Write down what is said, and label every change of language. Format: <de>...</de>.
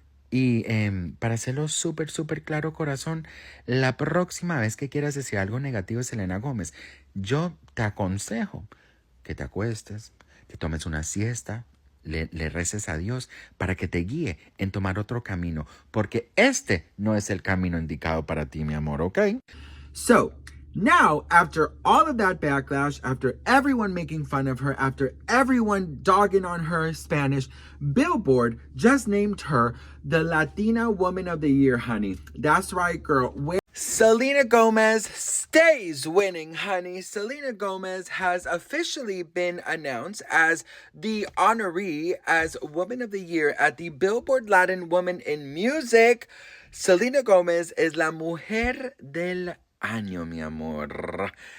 <es>Y para hacerlo súper claro, corazón, la próxima vez que quieras decir algo negativo de Selena Gómez, yo te aconsejo que te acuestes, que tomes una siesta, le reces a Dios para que te guíe en tomar otro camino, porque este no es el camino indicado para ti, mi amor, ¿ok?</es> <en>So, now, after all of that backlash, after everyone making fun of her, after everyone dogging on her Spanish, Billboard just named her the Latina Woman of the Year, honey. That's right, girl. Selena Gomez stays winning, honey. Selena Gomez has officially been announced as the honoree as Woman of the Year at the Billboard Latin Woman in Music.</en> <es>Selena Gomez is la mujer del año, mi amor.</es>